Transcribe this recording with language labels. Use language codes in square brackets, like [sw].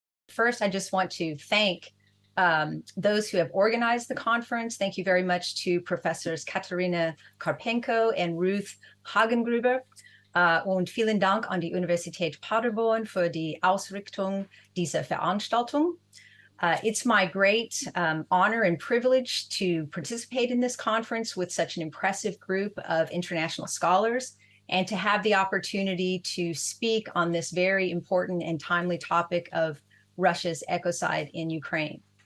[en] First, I just want to thank those who have organized the conference. Thank you very much to Professors Kateryna Karpenko and Ruth Hagengruber. [de] Und vielen Dank an die Universität Paderborn für die Ausrichtung dieser Veranstaltung. [en] It's my great honor and privilege to participate in this conference with such an impressive group of international scholars and to have the opportunity to speak on this very important and timely topic of Russia's ecocide in Ukraine.